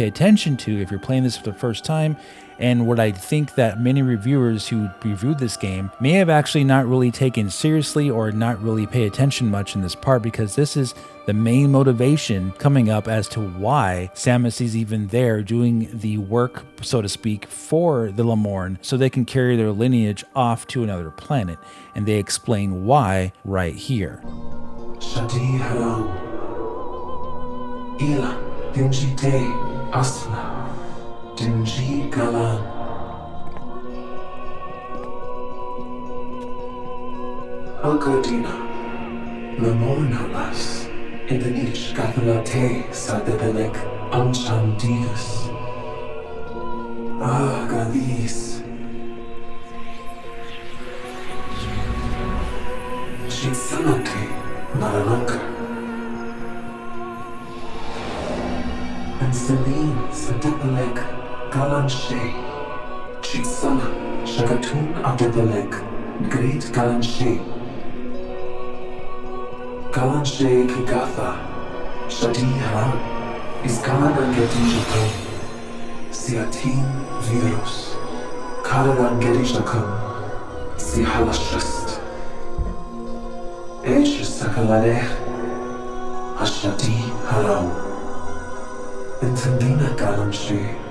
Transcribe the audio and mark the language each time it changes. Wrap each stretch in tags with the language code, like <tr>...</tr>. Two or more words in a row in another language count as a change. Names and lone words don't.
<en>pay attention to if you're playing this for the first time, and what I think that many reviewers who reviewed this game may have actually not really taken seriously or not really pay attention much in this part, because this is the main motivation coming up as to why Samus is even there doing the work, so to speak, for the Lamorn, so they can carry their lineage off to another planet, and they explain why right here. Shadi Haram, Ila, Dinji Te, Asla. Dinji Galan. Algodina, Lamorn Halas, Indanish Gathalate, Sadebelek, Anchandigas. Galis. Shitsanate, Naranaka. And Celine, Sadebelek. Galanshe, Chitsana, Shakatun Adebelek, Great Galanshe, Galanshe Kigatha, Shadi Haram, Iskaladan Gedishakam, Siatin Virus, Kaladan Gedishakam, Sihalashast, Esh Sakalare, Ashadi Haram, Intendina Galanshe.</en>